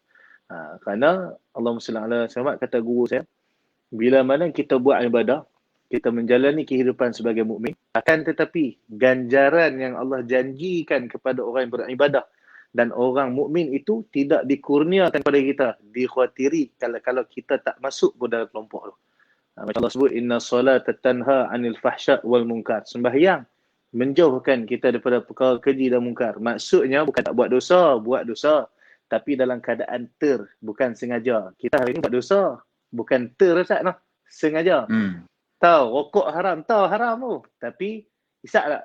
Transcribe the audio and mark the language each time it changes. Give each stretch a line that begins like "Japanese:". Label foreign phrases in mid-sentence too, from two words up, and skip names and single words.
Arabic: Kerana اللهم صل على محمد,
Malay: kata guru saya, bila mana kita buat ibadah, kita menjalani kehidupan sebagai mukmin, akan tetapi ganjaran yang Allah janjikan kepada orang yang beribadah dan orang mukmin itu tidak dikurniakan kepada kita, dikhawatiri kalau kita tak masuk ke dalam kelompok tu. Macam Allah sebut,
Arabic: إن الصلاة تنهى عن الفحشاء والمنكر.
Malay: Sembahyang menjauhkan kita daripada perkara keji dan mungkar. Maksudnya bukan tak buat dosa, tapi dalam keadaan bukan sengaja. Kita hari ni buat dosa, bukan Ustaz, noh, sengaja. Tahu rokok haram, tahu haram tu, tapi isap tak?